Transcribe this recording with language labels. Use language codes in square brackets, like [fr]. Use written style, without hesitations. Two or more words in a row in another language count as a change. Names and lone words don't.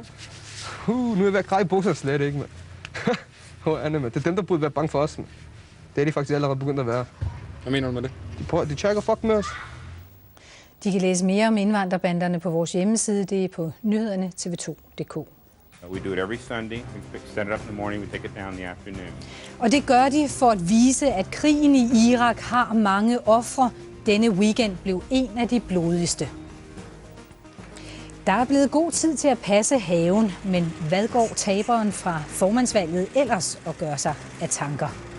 [da] Nu er jeg ved at græde i bukserne slet ikke, mand. H.A.'erne, mand. Det er dem, der burde være bange for os, mand. Det er de faktisk allerede begyndt at være. Hvad mener du med det? De tjekker fuck med os. De kan læse mere om indvandrerbanderne på vores hjemmeside. Det er på nyhederne tv2.dk. [en] We do it every Sunday. We set it up in the morning, we take it down in the afternoon. [da] Og det gør de for at vise, at krigen i Irak har mange ofre. Denne weekend blev en af de blodigste. Der er blevet god tid til at passe haven, men hvad går taberen fra formandsvalget ellers at gøre sig af tanker?